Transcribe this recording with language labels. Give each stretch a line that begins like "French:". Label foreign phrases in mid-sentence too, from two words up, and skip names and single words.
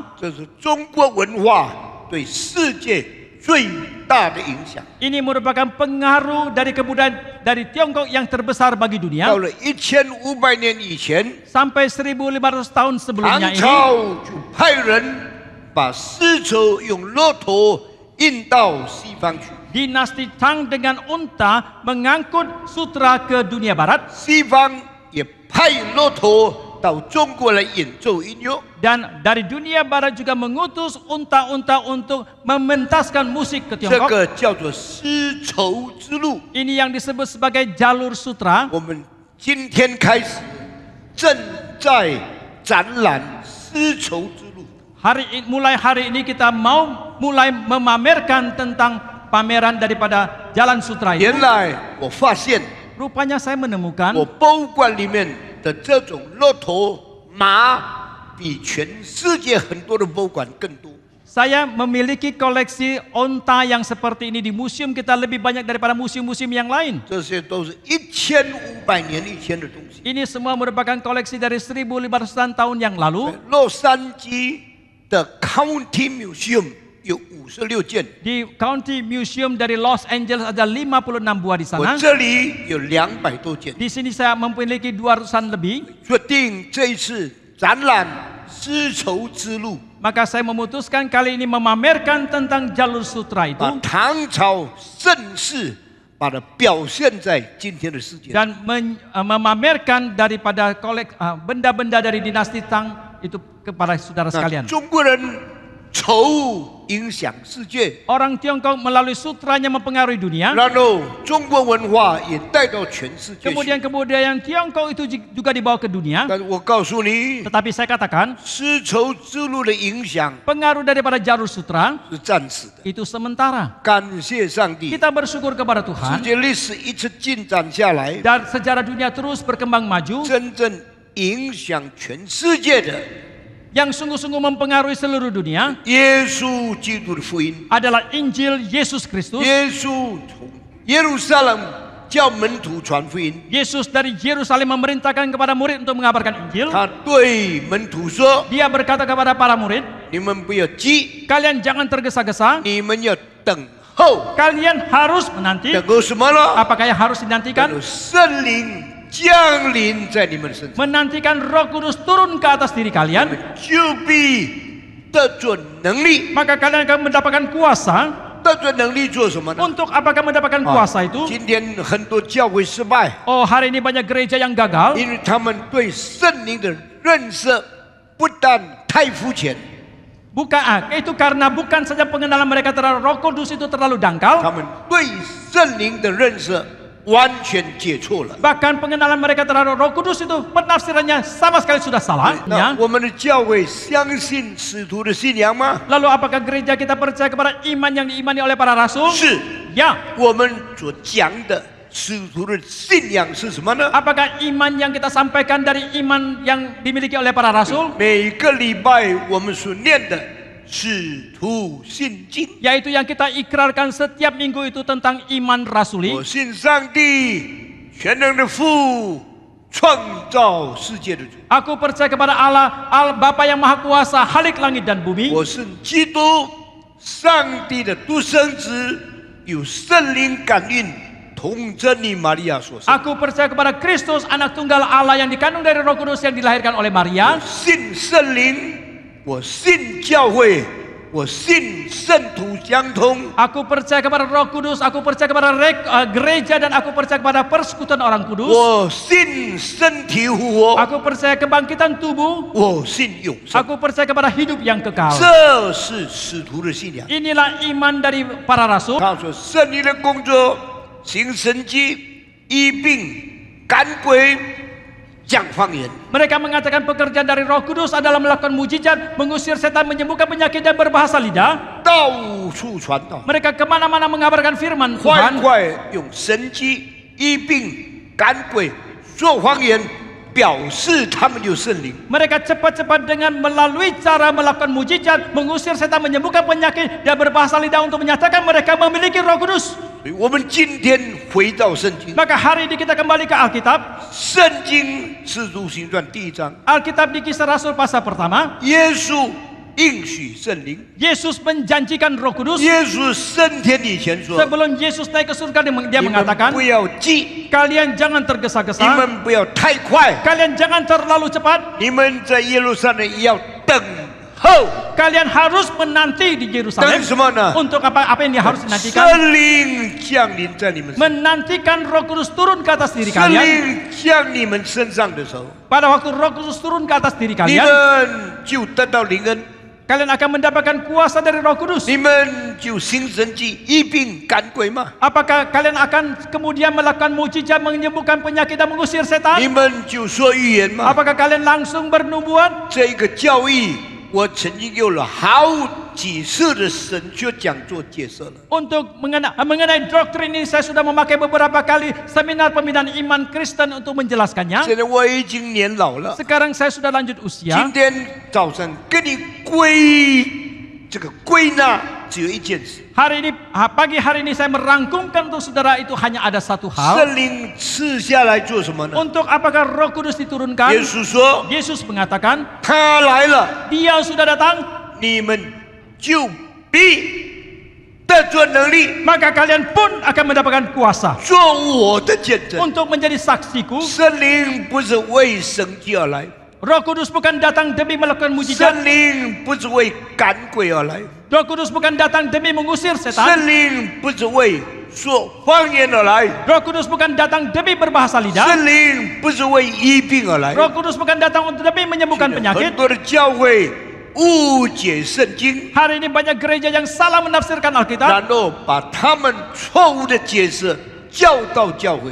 Chinese: 这是中国文化对世界最大的影响。
Indonesian: Ini merupakan pengaruh dari kebudayaan dari Tiongkok yang terbesar bagi
Chinese: 到
Indonesian: dunia.
Chinese: 了1500年以前，
Indonesian: Sampai 1500 tahun
Chinese: 唐
Indonesian: sebelumnya ini,
Chinese: 朝就派人把丝绸用骆驼运到西方去。
Indonesian: dinasti Tang dengan unta mengangkut sutra ke dunia barat.
Chinese: 西方也派骆驼到中国来演奏音乐。
Indonesian: Dan dari dunia barat juga mengutus unta-unta untuk mementaskan musik ke
Chinese: 这
Indonesian: Tiongkok.
Chinese: 个叫做丝绸之路。
Indonesian: Ini yang disebut sebagai jalur sutra.
Chinese: 我们今天开始正在展览丝绸之路。
Indonesian: Mulai hari ini kita mau mulai memamerkan tentang pameran daripada jalan sutra itu.
Chinese: 原来我发现，
Indonesian: Rupanya saya menemukan
Chinese: 我博物馆里面的这种骆驼马，比全世界很多的博物馆更多。
Indonesian: saya memiliki koleksi onta yang seperti ini di museum kita lebih banyak daripada museum-museum yang lain.
Chinese: 这些都是1500年以前的东西。
Indonesian: Ini semua merupakan koleksi dari 1500-an tahun yang lalu.
Chinese: 洛杉矶的 County Museum 有56件，
Indonesian: Di County Museum dari Los Angeles ada 56 buah di
Chinese: 我
Indonesian: sana.
Chinese: 这里有200多件。
Indonesian: Di sini saya memiliki 200-an lebih.
Chinese: 决定这一次展览丝绸之路，
Indonesian: Maka saya memutuskan kali ini memamerkan tentang jalur sutra itu
Chinese: 把唐朝盛世把它表现在今天的世界。
Indonesian: dan memamerkan daripada benda-benda dari dinasti Tang itu kepada saudara
Chinese: 那
Indonesian: sekalian.
Chinese: 中国人绸影响世界，
Indonesian: Orang Tiongkok melalui sutranya mempengaruhi dunia.
Chinese: 然后中国文化也带到全世界去。
Indonesian: Kemudian kebudayaan Tiongkok itu juga dibawa ke dunia.
Chinese: 但是我告诉你，
Indonesian: Tetapi saya katakan
Chinese: 丝绸之路的影响
Indonesian: pengaruh daripada jalur sutra
Chinese: 是暂时的。
Indonesian: itu sementara.
Chinese: 感谢上帝，
Indonesian: Kita bersyukur kepada
Chinese: 世
Indonesian: Tuhan
Chinese: 界历史一直进展下来，
Indonesian: dan sejarah dunia terus berkembang maju.
Chinese: 真正影响全世界的
Indonesian: Yang sungguh-sungguh mempengaruhi seluruh dunia
Chinese: 耶稣基督的福音。
Indonesian: adalah Injil Yesus Kristus.
Chinese: 耶稣从耶路撒冷叫门徒传福音，
Indonesian: Yesus dari Yerusalem memerintahkan kepada murid untuk mengabarkan Injil.
Chinese: 他对门徒说
Indonesian: Dia berkata kepada para murid,
Chinese: 你们不要急，
Indonesian: kalian jangan tergesa-gesa,
Chinese: 你们要等候。
Indonesian: kalian harus menanti.
Chinese: 等候什么呢？
Indonesian: Apakah yang harus
Chinese: 等
Indonesian: dinantikan?
Chinese: 候圣灵降临在你们身上，
Indonesian: Menantikan Roh Kudus turun ke atas diri kalian,
Chinese: 就必得着能力。
Indonesian: maka kalian akan mendapatkan kuasa.
Chinese: 得着能力做什么呢？
Indonesian: Untuk apakah mendapatkan kuasa itu?
Chinese: 今天很多教会失败，
Indonesian: Oh, hari ini banyak gereja yang gagal
Chinese: 因为他们对圣灵的认识不但太肤浅，
Indonesian: itu karena bukan saja pengenalan mereka terhadap Roh Kudus itu terlalu dangkal,
Chinese: 他们对圣灵的认识完全解错了。
Indonesian: bahkan pengenalan mereka terhadap Roh Kudus itu penafsirannya sama sekali sudah salah.
Chinese: 那
Indonesian: Ya.
Chinese: 我们的教会相信使徒的信仰吗？
Indonesian: Lalu apakah gereja kita percaya kepada iman yang diimani oleh para rasul?
Chinese: 是。
Indonesian: Ya.
Chinese: 我们所讲的使徒的信仰是什么呢？
Indonesian: Apakah iman yang kita sampaikan dari iman yang dimiliki oleh para rasul?
Chinese: 每个礼拜我们所念的使徒信经。
Indonesian: Yaitu yang kita ikrarkan setiap minggu itu tentang iman rasuli.
Chinese: 我信上帝全能的父，创造世界的主。
Indonesian: Aku percaya kepada Allah, Bapa yang Maha Kuasa, Halik langit dan bumi.
Chinese: 我是基督，上帝的独生子，有圣灵感孕，童真你玛利亚所生。
Indonesian: Aku percaya kepada Kristus, anak tunggal Allah yang dikandung dari Roh Kudus yang dilahirkan oleh Maria.
Chinese: 信圣灵，我信教会，我信圣徒相通。
Indonesian: Aku percaya kepada Roh Kudus, aku percaya kepada gereja dan aku percaya kepada persekutuan orang kudus.
Chinese: 我信身体复活，
Indonesian: Aku percaya kebangkitan tubuh.
Chinese: 我信永生。
Indonesian: Aku percaya kepada hidup yang kekal.
Chinese: 这是使徒的信仰。
Indonesian: Inilah iman dari para rasul.
Chinese: 他说：“圣灵的工作，行神迹、医病、赶鬼、讲方言。
Indonesian: Mereka mengatakan pekerjaan dari Roh Kudus adalah melakukan mujizat, mengusir setan, menyembuhkan penyakit dan berbahasa lidah.
Chinese: 到处传道，
Indonesian: Mereka kemana-mana mengabarkan firman
Chinese: 快
Indonesian: Tuhan.
Chinese: 快用神迹、医病、赶鬼、说方言、 表示他们有圣灵。
Indonesian: Mereka cepat-cepat dengan melalui cara melakukan mujizat, mengusir setan, menyembuhkan penyakit, dan berbahasa lidah untuk menyatakan mereka memiliki Roh Kudus.
Chinese: 所以我们今天回到圣经，
Indonesian: Maka hari ini kita kembali ke Alkitab.
Chinese: 圣经是《使徒行传》第1章，
Indonesian: Alkitab di Kisah Rasul pasal pertama.
Chinese: 耶稣应许圣灵。
Indonesian: Yesus menjanjikan Roh Kudus.
Chinese: 耶稣升天以前说：
Indonesian: Sebelum Yesus naik ke surga, dia
Chinese: 你们
Indonesian: mengatakan,
Chinese: 不要急，
Indonesian: kalian jangan
Chinese: 你
Indonesian: tergesa-gesa,
Chinese: 们不要太快，
Indonesian: kalian jangan terlalu cepat,
Chinese: 你们在耶路撒冷要等候。
Indonesian: kalian harus menanti di
Chinese: 等
Indonesian: Yerusalem.
Chinese: 什么呢？
Indonesian: Untuk apa yang harus dinantikan?
Chinese: 圣灵降临在你们身上，
Indonesian: Menantikan Roh Kudus turun ke atas diri
Chinese: 圣
Indonesian: kalian.
Chinese: 灵降你们身上的时候，
Indonesian: Pada waktu Roh Kudus turun ke atas diri
Chinese: 你
Indonesian: kalian,
Chinese: 们就得到灵恩，
Indonesian: kalian akan mendapatkan kuasa dari Roh Kudus.
Chinese: 你们就行神迹、医病赶鬼嘛，
Indonesian: Apakah kalian akan kemudian melakukan mujizat, menyembuhkan penyakit dan mengusir
Chinese: 你
Indonesian: setan?
Chinese: 们就说预言嘛。
Indonesian: Apakah kalian langsung bernubuat?
Chinese: 这个教义，我曾经用了好几次的神学讲座解释了。
Indonesian: Untuk mengenai doktrin ini saya sudah memakai beberapa kali seminar pembinaan iman Kristen untuk menjelaskannya.
Chinese: 现在我已经年老了，
Indonesian: Sekarang saya sudah lanjut
Chinese: 今
Indonesian: usia.
Chinese: 天早上跟你归纳只有一件事：
Indonesian: Pagi hari ini saya merangkumkan untuk saudara itu hanya ada satu hal.
Chinese: 圣灵赐下来做什么呢？
Indonesian: Untuk apakah Roh Kudus
Chinese: 耶
Indonesian: diturunkan?
Chinese: 稣说
Indonesian: Yesus mengatakan,
Chinese: 他来了，
Indonesian: Dia sudah datang,
Chinese: 你们就必得着能力，
Indonesian: maka kalian pun akan mendapatkan kuasa
Chinese: 做我的见证。
Indonesian: untuk menjadi saksiku.
Chinese: 圣灵不是为神迹而来，
Indonesian: Roh Kudus bukan datang demi melakukan mujizat.
Chinese: 圣灵不是为赶鬼而来，
Indonesian: Roh Kudus bukan datang demi mengusir
Chinese: 圣
Indonesian: setan.
Chinese: 灵不是为说方言而来，
Indonesian: Roh Kudus bukan datang demi berbahasa lidah.
Chinese: 圣灵不是为医病而来。
Indonesian: Roh Kudus bukan datang untuk demi menyembuhkan
Chinese: 很
Indonesian: penyakit.
Chinese: 多的教会误解圣经，
Indonesian: Hari ini banyak gereja yang salah menafsirkan
Chinese: 然
Indonesian: Alkitab.
Chinese: 后把他们错误的解释教到教会。